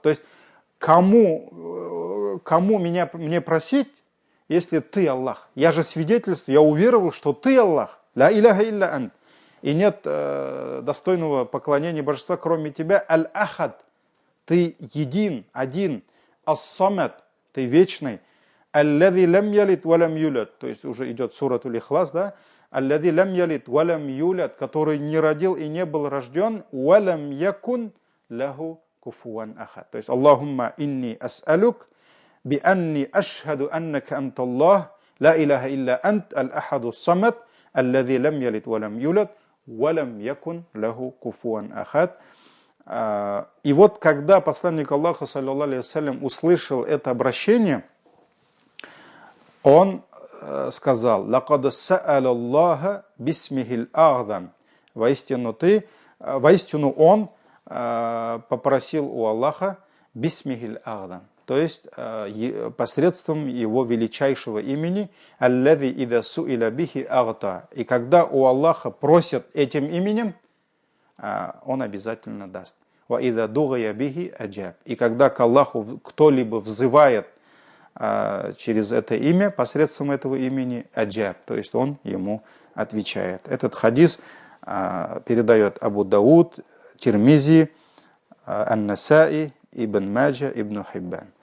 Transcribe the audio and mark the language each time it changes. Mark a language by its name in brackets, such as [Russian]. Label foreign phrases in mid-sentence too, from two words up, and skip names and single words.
[Russian] То есть кому мне просить, если ты Аллах? Я же свидетельствую, я уверовал, что ты Аллах. [Arabic] لا إله إلا أنت. [Russian] И нет достойного поклонения божества, кроме тебя. Аль-Ахад. Ты один. Ас-Самад. Ты вечный. [Arabic] الذي لم يلد ولم يولد. [Russian] То есть уже идет суратуль Ихлас, да? [Arabic] الذي لم يلد ولم يولد, [Russian] который не родил и не был рожден. [Arabic] ولم يكن له كفوا أحد. [Russian] То есть [Arabic] اللهم إني أسألك بأني أشهد أنك أنت الله لا إله إلا أنت الأحد الصمد الذي لم يلد ولم يولد ولم يكن له كفوا أحد. [Russian] И вот когда посланник Аллаха, [Arabic] صلى الله عليه وسلم, [Russian] услышал это обращение, он сказал: [Arabic] «لقد سأل الله باسمه الأعظم». [Russian] Воистину он попросил у Аллаха [Arabic] باسمه الأعظم, [Russian] то есть посредством его величайшего имени, [Arabic] الذي إذا سئل به أعطى. [Russian] И когда у Аллаха просят этим именем, он обязательно даст. [Arabic] وإذا دعي به أجاب. [Russian] И когда к Аллаху кто-либо взывает через это имя, посредством этого имени, аджаб, то есть он ему отвечает. Этот хадис передает Абу Дауд, Тирмизи, Ан-Насаи, Ибн Маджа, Ибн Хиббан.